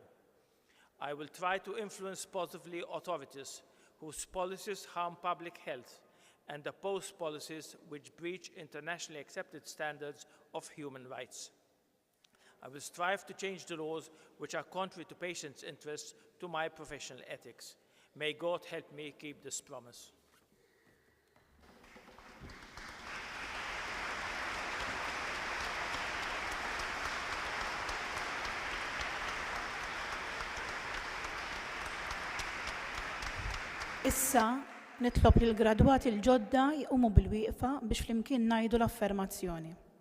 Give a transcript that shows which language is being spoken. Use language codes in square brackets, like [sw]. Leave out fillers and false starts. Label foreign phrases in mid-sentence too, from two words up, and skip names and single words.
[en] I will try to influence positively authorities whose policies harm public health and oppose policies which breach internationally accepted standards of human rights. I will strive to change the laws which are contrary to patients' interests to my professional ethics. May God help me keep this promise. [mt] Issa nitlob lil gradwati l-ġodda jqumu bil-wieqfa biex flimkien ngħidu l-affermazzjoni.